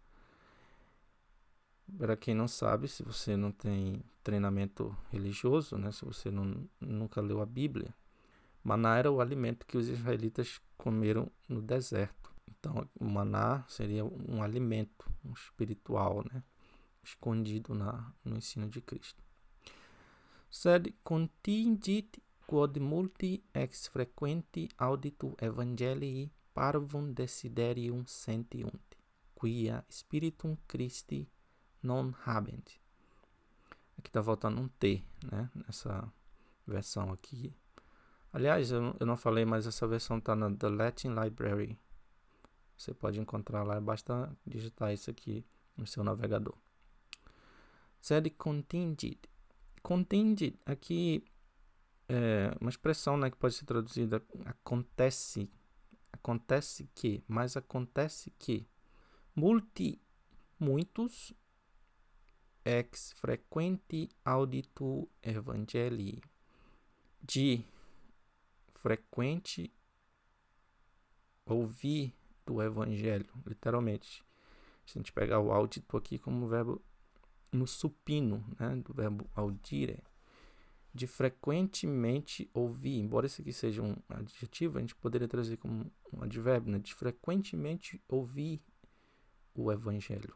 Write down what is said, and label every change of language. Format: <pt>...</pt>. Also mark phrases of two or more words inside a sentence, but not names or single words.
<pt>Para quem não sabe, se você não tem treinamento religioso, né? Se você nunca leu a Bíblia, maná era o alimento que os israelitas comeram no deserto. Então, o maná seria um alimento, espiritual, né? Escondido no ensino de Cristo.</pt> <la>Sed contingit quod multi ex frequenti auditu evangelii parvum desiderium sentiunt, quia spiritum Christi non habent.</la> <pt>Aqui está voltando um T, né? Nessa versão aqui. Aliás, eu não falei, mas essa versão está na The Latin Library. Você pode encontrar lá, basta digitar isso aqui no seu navegador.</pt> <la>Sed contingit.</la> <pt>Contingit aqui é uma expressão, né, que pode ser traduzida acontece. Acontece que, mas acontece que.</pt> <la>Muitos ex frequenti auditu evangelii.</la> <pt>De frequente ouvir do evangelho, literalmente. Se a gente pegar o audito aqui como verbo no supino, né, do verbo audire, de frequentemente ouvir, embora isso aqui seja um adjetivo, a gente poderia traduzir como um advérbio, né, de frequentemente ouvir o evangelho.</pt>